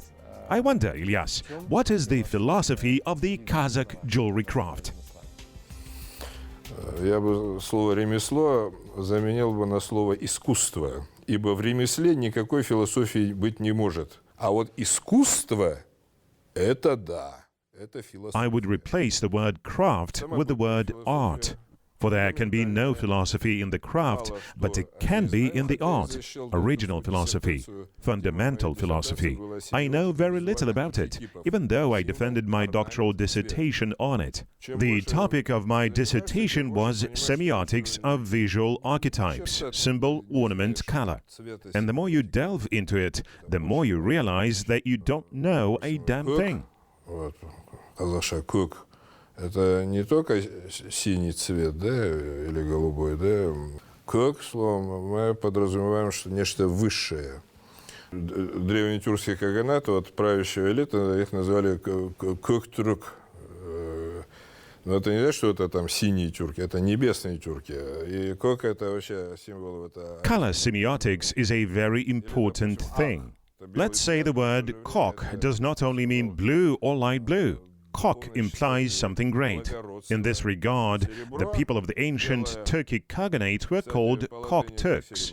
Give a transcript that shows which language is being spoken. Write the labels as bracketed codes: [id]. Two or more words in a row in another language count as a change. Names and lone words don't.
[en] I wonder, Ilyas, what is the philosophy of the Kazakh jewelry craft? [ru] Я бы слово «ремесло» заменил бы на слово «искусство», ибо в ремесле никакой философии быть не может. А вот искусство – это да. [en] I would replace the word craft with the word art, for there can be no philosophy in the craft, but it can be in the art, original philosophy, fundamental philosophy. I know very little about it, even though I defended my doctoral dissertation on it. The topic of my dissertation was semiotics of visual archetypes, symbol, ornament, color. And the more you delve into it, the more you realize that you don't know a damn thing. [kk] Казахша көк – [ru] это не только синий цвет, да, или голубой, да. Көк, словом, мы подразумеваем, что нечто высшее. Древний тюркский каганат, вот правящая элита, их называли көк-түрік. Но это не значит, что это там синие тюрки, это небесные тюрки. И көк – это вообще символ. [en] Color semiotics is a very important thing. Let's say the word cock does not only mean blue or light blue. Cock implies something great. In this regard, the people of the ancient Turkic Khaganate were called Cock Turks.